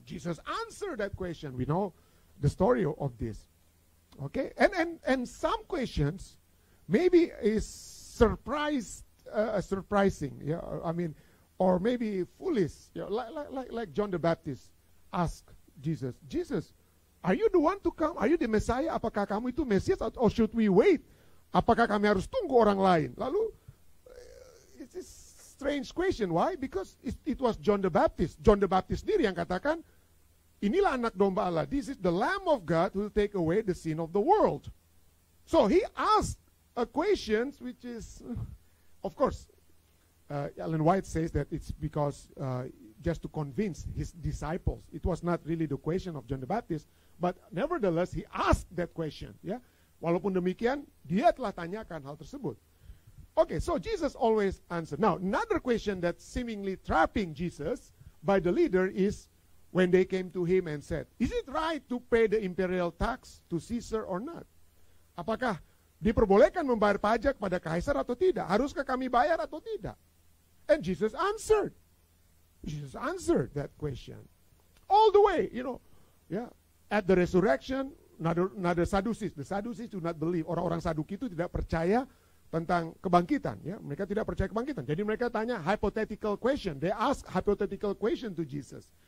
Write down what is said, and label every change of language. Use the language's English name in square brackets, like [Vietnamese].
[English] Jesus answered that question. We know the story of this. Okay, and some questions maybe is surprising, yeah. I mean, or maybe foolish, like John the Baptist asked Jesus, are you the one to come? Are you the Messiah? [Indonesian] Apakah kamu itu Mesias [English] or should we wait? [Indonesian] Apakah kami harus tunggu orang lain? Lalu, [English] it's a strange question. Why? Because it was John the Baptist. John the Baptist [Indonesian] sendiri yang katakan, inilah anak domba Allah. [English] This is the Lamb of God who will take away the sin of the world. So he asked a question which is, of course, Ellen White says that it's because just to convince his disciples. It was not really the question of John the Baptist, but nevertheless he asked that question. [Indonesian] Ya, walaupun demikian dia telah tanyakan hal tersebut. [English] Okay, so Jesus always answered. Now another question that seemingly trapping Jesus by the leader is when they came to him and said, "Is it right to pay the imperial tax to Caesar or not?" [Indonesian] Apakah diperbolehkan membayar pajak pada kaisar atau tidak? Haruskah kami bayar atau tidak? [English] And Jesus answered. Jesus answered that question. All the way, at the resurrection, another Sadducees. The Sadducees do not believe. [Indonesian] Orang-orang Saduki itu tidak percaya tentang kebangkitan. Ya, mereka tidak percaya kebangkitan. Jadi mereka tanya [English] hypothetical question. They ask hypothetical question to Jesus.